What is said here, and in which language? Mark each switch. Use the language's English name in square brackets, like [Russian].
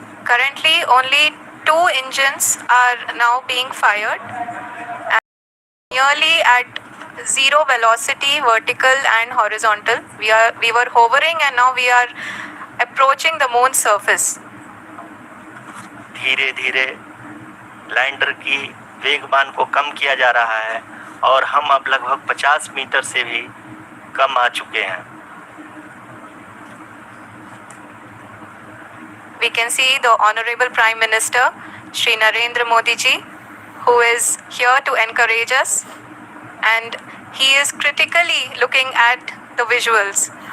[English] Currently, only 2 engines are now being fired, and nearly at zero velocity, vertical and horizontal. We were hovering, and now we are approaching the moon's surface. [Hindi] धीरे धीरे lander की वेगमान को कम किया जा रहा है और हम अब लगभग 50 मीटर से भी कम आ चुके हैं। [English] We can see the Honorable Prime Minister, Shri Narendra Modi ji, who is here to encourage us, and he is critically looking at the visuals.